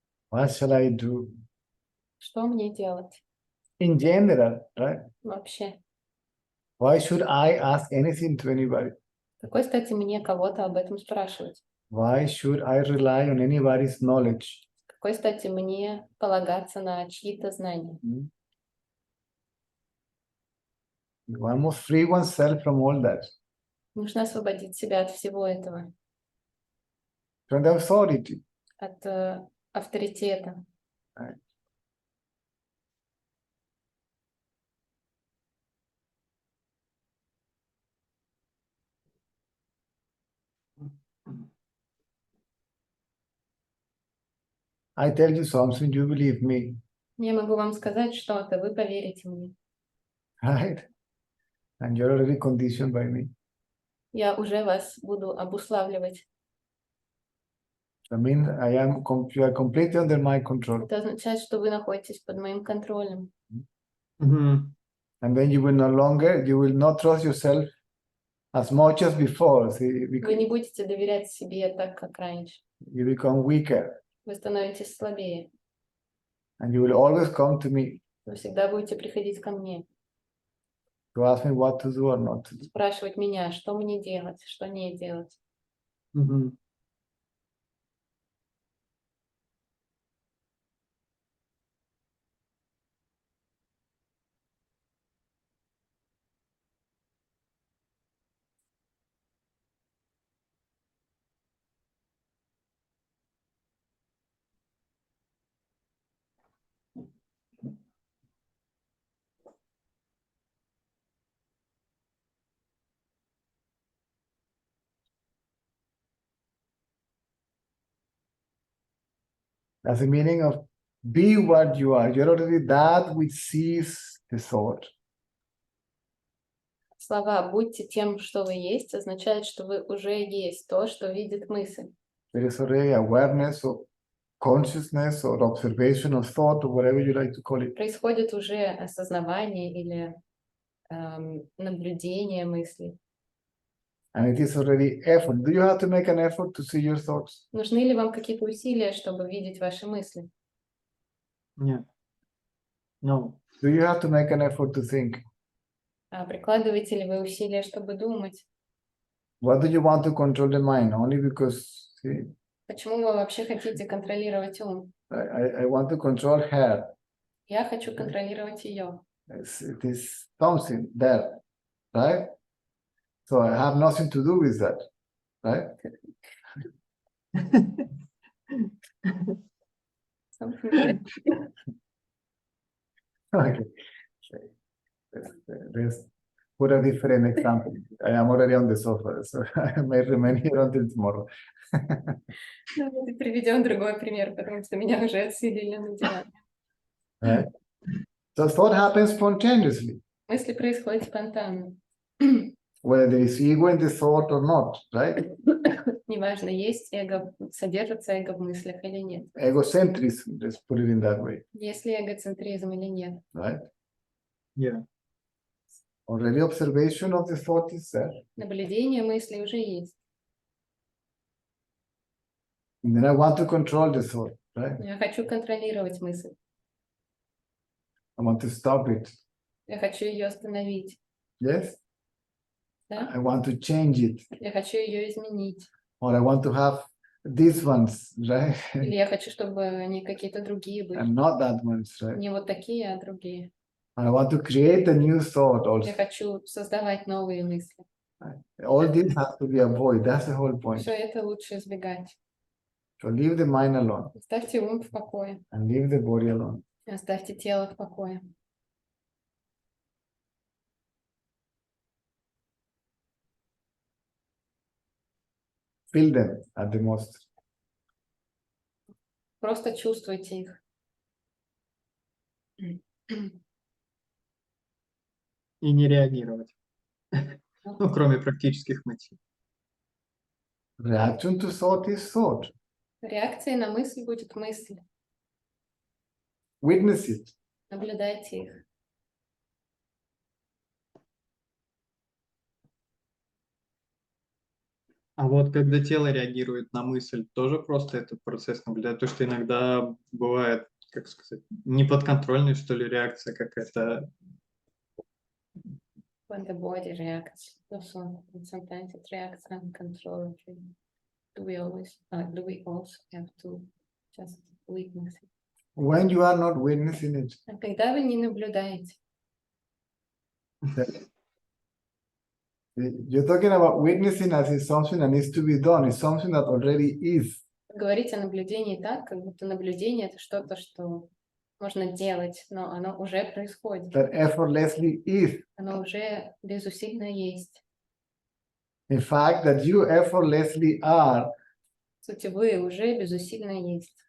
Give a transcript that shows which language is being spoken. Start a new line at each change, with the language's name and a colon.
English: What shall I do?
Russian: Что мне делать
English: In general, right?
Russian: вообще?
English: Why should I ask anything to anybody?
Russian: Какой стати мне кого-то об этом спрашивать?
English: Why should I rely on anybody's knowledge?
Russian: Какой стати мне полагаться на чьи-то знания?
English: One must free oneself from all that,
Russian: Нужно освободить себя от всего этого,
English: from the authority.
Russian: от авторитета.
English: I tell you something, you believe me,
Russian: Я могу вам сказать что-то, вы поверите мне.
English: right? And you're already conditioned by me.
Russian: Я уже вас буду обуславливать.
English: I mean, you are completely under my control.
Russian: Это означает, что вы находитесь под моим контролем. Мгм.
English: And then you will not trust yourself as much as before. See,
Russian: Вы не будете доверять себе так, как раньше.
English: you become weaker.
Russian: Вы становитесь слабее.
English: And you will always come to me
Russian: Вы всегда будете приходить ко мне,
English: to ask me what to do or not to do.
Russian: спрашивать меня, что мне делать, что не делать. Мгм.
English: That's the meaning of be what you are. You're already that which sees the thought.
Russian: Слова «будьте тем, что вы есть» означает, что вы уже есть то, что видит мысль.
English: There is already awareness or consciousness or observation of thought or whatever you like to call it.
Russian: Происходит уже осознавание или наблюдение мыслей.
English: And it is already effort. Do you have to make an effort to see your thoughts?
Russian: Нужны ли вам какие-то усилия, чтобы видеть ваши мысли? Нет.
English: No. Do you have to make an effort to think?
Russian: Прикладываете ли вы усилия, чтобы думать?
English: What do you want to control the mind? Only because see,
Russian: Почему вы вообще хотите контролировать ум?
English: I want to control her.
Russian: Я хочу контролировать ее.
English: It is something there, right? So I have nothing to do with that, right? Okay. Let's put a different example. I am already on the sofa, so I may remain here until tomorrow.
Russian: Давайте приведем другой пример, потому что меня уже отселили на диван.
English: Right? So thought happens spontaneously,
Russian: Мысли происходят спонтанно.
English: whether there is ego in the thought or not, right?
Russian: Неважно, есть эго, содержится эго в мыслях или нет.
English: Egocentrism, let's put it in that way,
Russian: Есть ли эгоцентризм или нет.
English: right? Yeah. Already observation of the thought is there.
Russian: Наблюдение мыслей уже есть.
English: And then I want to control the thought, right?
Russian: Я хочу контролировать мысль.
English: I want to stop it.
Russian: Я хочу ее остановить.
English: Yes?
Russian: Да?
English: I want to change it.
Russian: Я хочу ее изменить.
English: Or I want to have these ones, right?
Russian: Или я хочу, чтобы они какие-то другие были.
English: And not that ones, right?
Russian: Не вот такие, а другие.
English: I want to create a new thought
Russian: Я
English: also.
Russian: хочу создавать новые мысли.
English: All this has to be avoided. That's the whole point.
Russian: Все это лучше избегать.
English: So leave the mind alone
Russian: Оставьте ум в покое.
English: and leave the body alone.
Russian: Оставьте тело в покое.
English: Feel them at the most.
Russian: Просто чувствуйте их. И не реагировать. Ну, кроме практических мотивов.
English: Reaction to thought is thought.
Russian: Реакцией на мысль будет мысль.
English: Witness it.
Russian: Наблюдайте их. А вот когда тело реагирует на мысль, тоже просто этот процесс наблюдать. То, что иногда бывает, как сказать, неподконтрольная, что ли, реакция какая-то.
English: When the body reacts, also, and sometimes it reacts uncontrollably. Do we also have to just witness it? When you are not witnessing it,
Russian: А когда вы не наблюдаете,
English: you're talking about witnessing as it's something that needs to be done. It's something that already is.
Russian: говорить о наблюдении так, как будто наблюдение это что-то, что можно делать, но оно уже происходит,
English: That effortlessly is.
Russian: оно уже безусильно есть.
English: In fact, that you effortlessly are.
Russian: В сути, вы уже безусильно есть.